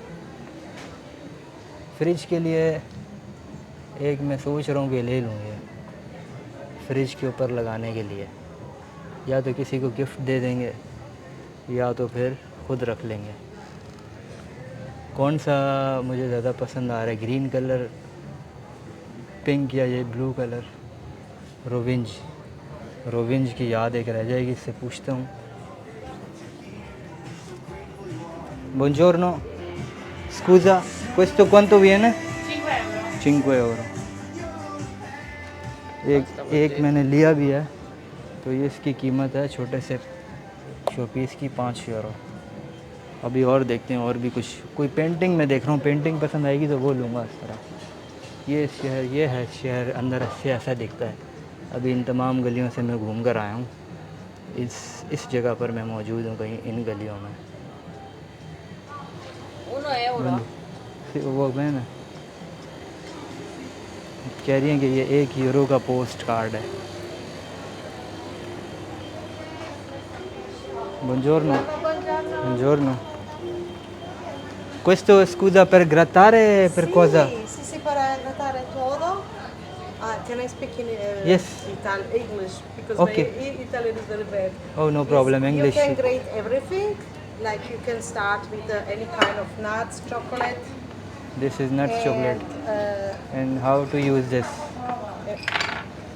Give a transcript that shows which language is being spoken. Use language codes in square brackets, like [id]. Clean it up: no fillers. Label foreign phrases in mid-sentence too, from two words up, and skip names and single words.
[hi] फ्रिज के लिए एक मैं सोच रहा हूँ कि ले लूँ ये फ्रिज के ऊपर लगाने के लिए, या तो किसी को गिफ्ट दे देंगे या तो फिर खुद रख लेंगे। कौन सा मुझे ज़्यादा पसंद आ रहा है, [en] green colour, [hi] पिंक या ये [en] blue colour? [hi] रोविंज की याद एक रह जाएगी, इससे पूछता हूँ। [it] Buongiorno, scusa, questo quanto viene? 5 euro। [hi] एक मैंने लिया भी है, तो ये इसकी कीमत है छोटे से शोपीस की 5 euro। अभी और देखते हैं, और भी कुछ कोई पेंटिंग मैं देख रहा हूँ, पेंटिंग पसंद आएगी तो वो लूँगा इस तरह। ये है शहर अंदर से ऐसा दिखता है। अभी इन तमाम गलियों से मैं घूम कर आया हूँ। इस जगह पर मैं मौजूद हूँ कहीं इन गलियों में। [it] 1 euro? [hi] वो बहन कह रही हैं कि ये 1 यूरो का [en] post card [hi] है। [it] Buongiorno. Questo scusa per grattare, per cosa? Sì, per grattare todo. [en] Can I speak in Yes. English? Because Okay. my Italian is very bad. Oh, no problem, English. You can grate everything. Like you can start with any kind of nuts, chocolate. This is nuts chocolate. And And how to use this?